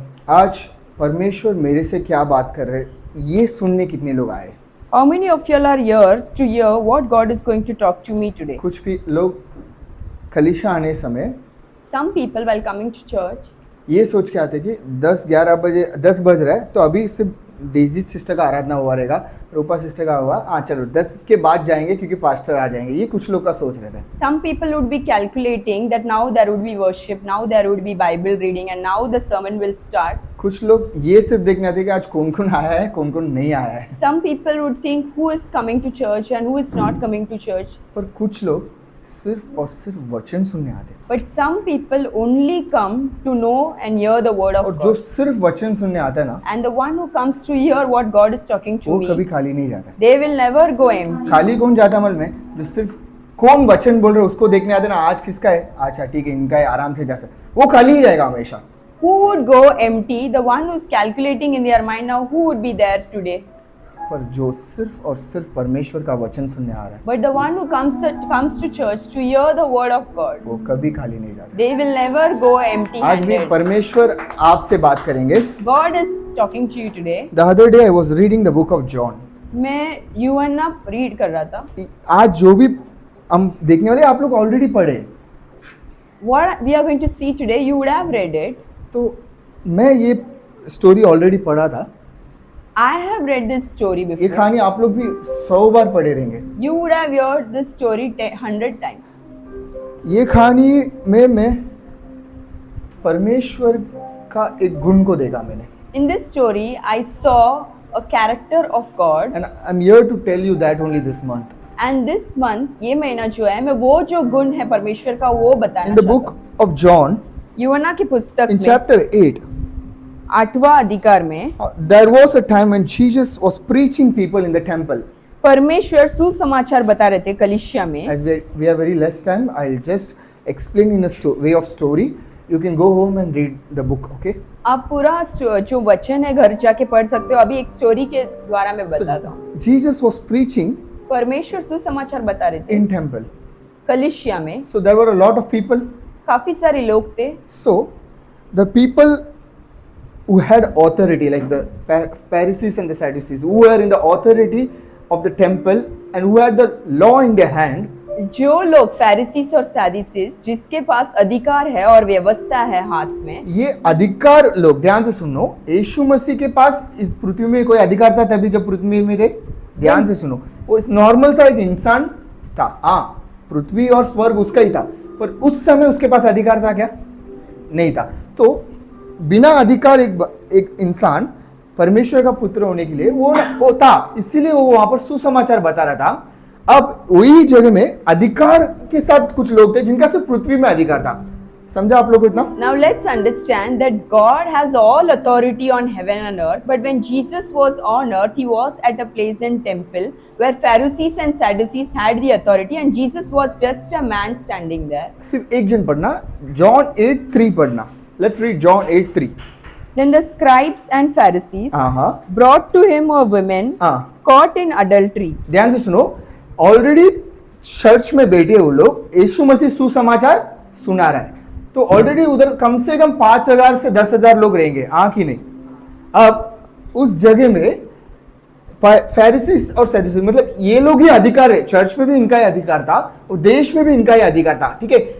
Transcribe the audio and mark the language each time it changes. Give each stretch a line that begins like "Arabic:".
Hindi: आज परमेश्वर मेरे से क्या बात कर रहे ये सुनने कितने लोग आए?
English: How many of you are here to hear what God is going to talk to me today?
Hindi: कुछ भी लोग कलीसिया आने समय
English: Some people while coming to church,
Hindi: ये सोच के आते कि 10 बज रहा है तो अभी सिर्फ डेजी सिस्टर का आराधना हुआ रहेगा, रूपा सिस्टर का हुआ, हाँ चलो 10 के बाद जाएंगे क्योंकि पास्टर आ जाएंगे। ये कुछ लोग का सोच रहता है।
English: some people would be calculating that now there would be worship, now there would be Bible reading, and now the sermon will start.
Hindi: कुछ लोग ये सिर्फ देखने आते हैं कि आज कौन कौन आया है, कौन कौन नहीं आया है।
English: Some people would think who is coming to church and who is not coming to church.
Hindi: पर कुछ लोग सिर्फ और सिर्फ वचन सुनने आते हैं।
English: But some people only come to know and hear the word of
Hindi: और जो
English: God.
Hindi: सिर्फ वचन सुनने आता है ना,
English: And the one who comes to hear what God is talking to
Hindi: वो कभी
English: me,
Hindi: खाली नहीं जाता।
English: they will never go empty.
Hindi: खाली कौन जाता अमल में? जो सिर्फ कौन वचन बोल रहे उसको देखने आते ना, आज किसका है, अच्छा ठीक है इनका है, आराम से जा सकते, वो खाली ही जाएगा हमेशा।
English: Who would go empty? The one who is calculating in their mind now who would be there today.
Hindi: पर जो सिर्फ और सिर्फ परमेश्वर का वचन सुनने आ रहा है,
English: But the one who comes to church to hear the word of God,
Hindi: वो कभी खाली नहीं जाता।
English: they will never go empty
Hindi: आज भी
English: handed.
Hindi: परमेश्वर आपसे बात करेंगे।
English: God is talking to you today. The other day I was reading the book of John.
Hindi: मैं यूहन्ना रीड कर रहा था। आज जो भी हम देखने वाले आप लोग ऑलरेडी पढ़े,
English: What we are going to see today, you would have read it.
Hindi: तो मैं ये स्टोरी ऑलरेडी पढ़ा था।
English: I have read this story
Hindi: ये
English: before.
Hindi: कहानी आप लोग भी 100 बार पढ़े रहेंगे।
English: You would have heard this story 100 times.
Hindi: ये कहानी में मैं परमेश्वर का एक गुण को देखा मैंने।
English: In this story, I saw a character of God. And I'm here to tell you that only this month. And this month,
Hindi: ये महीना जो है, मैं वो जो गुण है परमेश्वर का वो बताना
English: In the
Hindi: चाहता
English: book
Hindi: हूँ।
English: of John,
Hindi: यूहन्ना की पुस्तक
English: in
Hindi: में
English: chapter 8,
Hindi: 8वां अधिकार में
English: there was a time when Jesus was preaching people in the temple.
Hindi: परमेश्वर सुसमाचार बता रहे थे कलीसिया में।
English: As we have very less time, I'll just explain in a way of story. You can go home and read the book, okay?
Hindi: आप पूरा जो वचन है घर जाके पढ़ सकते हो। अभी एक स्टोरी के द्वारा मैं बताता हूँ।
English: Jesus was preaching
Hindi: परमेश्वर सुसमाचार बता रहे थे
English: in temple.
Hindi: कलीसिया में।
English: So there were a lot of people.
Hindi: काफी सारे लोग थे।
English: So the people who had authority, like the Pharisees and the Sadducees, who were in the authority of the temple and who had the law in their hand,
Hindi: जो लोग फैरिसीस और सैदुसीस जिसके पास अधिकार है और व्यवस्था है हाथ में, ये अधिकार लोग ध्यान से सुनो, यीशु मसीह के पास इस पृथ्वी में कोई अधिकार था तभी जब पृथ्वी में थे? ध्यान से सुनो, वो इस नॉर्मल सा एक इंसान था। हाँ, पृथ्वी और स्वर्ग उसका ही था, पर उस समय उसके पास अधिकार था क्या? नहीं था। तो बिना अधिकार एक इंसान परमेश्वर का पुत्र होने के लिए वो था, इसीलिए वो वहां पर सुसमाचार बता रहा था। अब वही जगह में अधिकार के साथ कुछ लोग थे जिनका सिर्फ पृथ्वी में अधिकार था। समझा आप लोग को इतना?
English: Now let's understand that God has all authority on heaven and earth, but when Jesus was on earth, he was at a place in temple where Pharisees and Sadducees had the authority, and Jesus was just a man standing there.
Hindi: सिर्फ एक जन पढ़ना, John 8:3 पढ़ना।
English: Let's read John 8:3. Then the scribes and Pharisees
Hindi: हाँ,
English: brought to him a woman caught in adultery.
Hindi: ध्यान से सुनो, already church में बैठे वो लोग, यीशु मसीह सुसमाचार सुना रहा है, तो ऑलरेडी उधर कम से कम 5,000 से 10,000 लोग रहेंगे, हाँ कि नहीं? अब उस जगह में फैरिसीस और सैदुसीस, मतलब ये लोग ही अधिकार है, चर्च में भी इनका ही अधिकार था और देश में भी इनका ही अधिकार था, ठीक है?